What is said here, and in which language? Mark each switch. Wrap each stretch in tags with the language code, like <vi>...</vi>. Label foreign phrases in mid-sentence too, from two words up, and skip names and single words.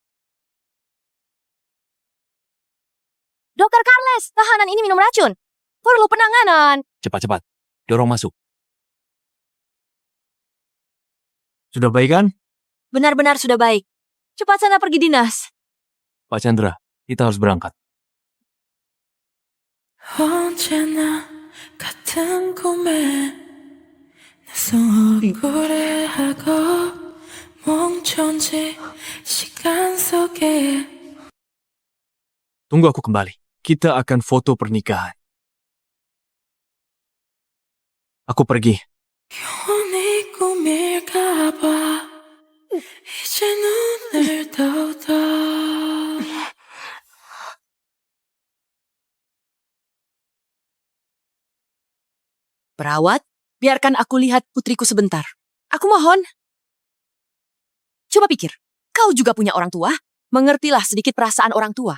<id>Dokter Carles, tahanan ini minum racun. Perlu penanganan. Cepat-cepat, dorong masuk. Sudah baik kan? Benar-benar sudah baik. Cepat sana pergi dinas. Pak Chandra, kita harus berangkat.</id> <ko>언제나 같은 꿈에 낯선 얼굴에 하고 멈춘 지 시간 속에</ko> <id>Tunggu aku kembali. Kita akan foto pernikahan. Aku pergi.</id> <ko>영원히 꿈일까 봐 이제 눈을 떠</ko> <id>Perawat, biarkan aku lihat putriku sebentar. Aku mohon. Coba pikir, kau juga punya orang tua? Mengertilah sedikit perasaan orang tua.</id>